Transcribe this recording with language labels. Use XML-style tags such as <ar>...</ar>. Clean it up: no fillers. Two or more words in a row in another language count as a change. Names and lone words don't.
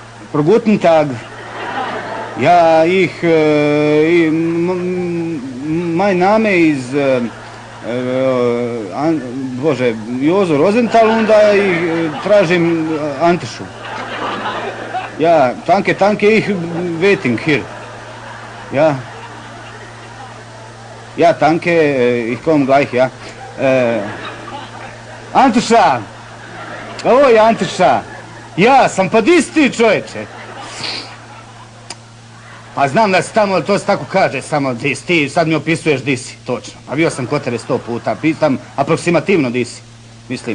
<de>Guten Tag. Ja, mein Name ist,</de> <hr>Bože, Jozo Rosenthal, onda tražim Antešu.</hr> <de>Ja, danke, ich</de> <en>waiting here.</en> <de>Ja. Ja, danke, ich komme gleich, ja.</de> <hr>Anteša! Ovo je Anteša. Ja sam, pa di si ti, čovječe? Pa znam da si tamo, to se tako kaže, samo di si ti, sad mi opisuješ di si, točno. Pa bio sam kod tebe 100 puta, pitam aproksimativno di si, mislim.</hr>